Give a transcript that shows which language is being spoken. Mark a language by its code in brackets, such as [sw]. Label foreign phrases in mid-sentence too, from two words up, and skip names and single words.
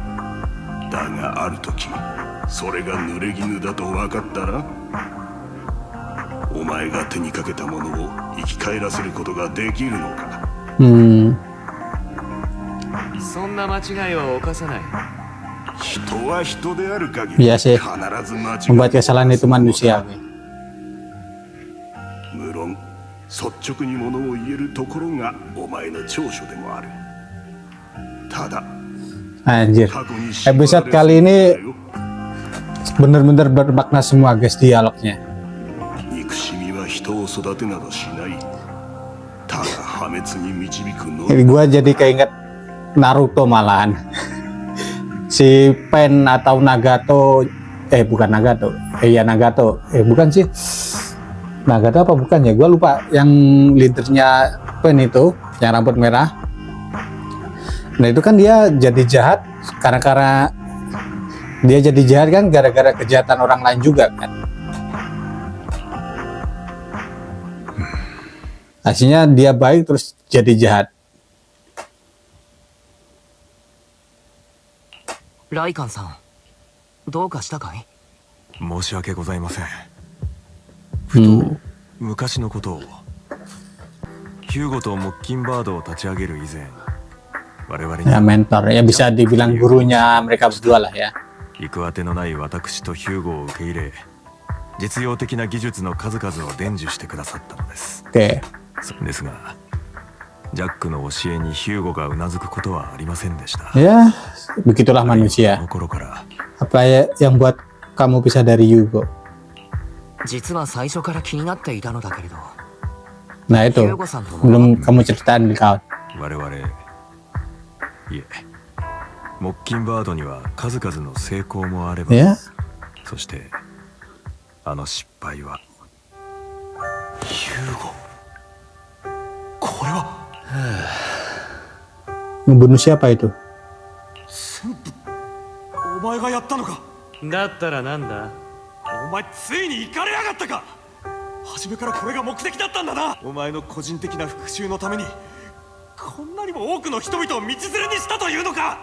[ja] だがある時それが濡れ衣だと分かったら、お前が手にかけたものを生き返らせることができるのか。そんな間違いは犯さない。人は人である限り [id] Iya [ja] 必 [id] sih, [ja] ず間違 [id] membuat [ja] い [id] kesalahan itu manusia. [ja] 無論率直にものを言えるところがお前の長所でもある。ただ [id] Anjir, [ja] 過去に [id] episode kali ini bener-bener bermakna semua guys dialognya. [ja] 憎しみは人を育てなどしない。ただ破滅に導くの [id] Ini gua jadi keinget Naruto malahan. Si Pen atau Nagato, bukan Nagato, iya Nagato, bukan sih, Nagato apa bukan ya? Gua lupa. Yang leadernya Pen itu, yang rambut merah. Nah itu kan dia jadi jahat karena dia jadi jahat kan gara-gara kejahatan orang lain juga kan. Aslinya dia baik terus jadi jahat. [ja] ライカンさん、どうかしたかい？申し訳ございません。 Hmm. 昔のことを。ヒューゴとモッキンバードを立ち上げる以前、我々に [id] Ya mentor, ya bisa dibilang gurunya mereka berdua lah ya. [ja] 行くあてのない私とヒューゴを受け入れ、実用的な技術の数々を伝授してくださったのです。 [id] Oke, [ja] ですが、ジャックの教えにヒューゴがうなずくことはありませんでした。 [id] ya begitulah [ja] この [id] manusia. [ja] 頃から [id] Apa ya yang buat kamu pisah dari Yugo? [ja] 実は最初から気になっていたのだけれど、 [id] Nah itu, belum kamu ceritain di kawan. [ja] 我々、いえ、モッキンバードには数々の成功もあれば、 [id] Ya, [ja] そしてあの失敗は。ヒューゴ、これは [id] ngebunuh siapa itu? [ja] 全部お前がやったのか。だったらなんだ。お前ついに行かれやがったか。初めからこれが目的だったんだな。お前の個人的な復讐のためにこんなにも多くの人々を道連れにしたというのか。